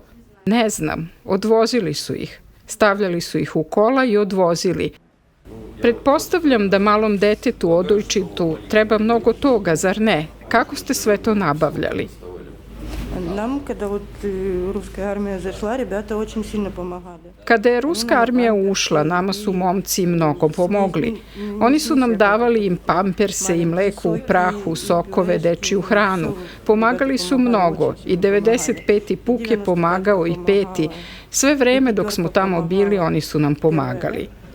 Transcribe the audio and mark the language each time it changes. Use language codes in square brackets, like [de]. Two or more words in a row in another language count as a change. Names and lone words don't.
[sr] Ne znam, odvozili su ih. Stavljali su ih u kola i odvozili. Pretpostavljam da malom detetu, odojčitu, treba mnogo toga, zar ne? Kako ste sve to nabavljali? Nam, kada ruska armija zašla, [ru] rебята очень сильно помогали. [sr] Kada je ruska armija ušla, nama su momci mnogo pomogli. Oni su nam davali im pamperse i mleko u prahu, sokove, dečiju hranu. Pomagali su mnogo i 95. puk je pomagao i 5. Sve vreme dok smo tamo bili, oni su nam pomagali.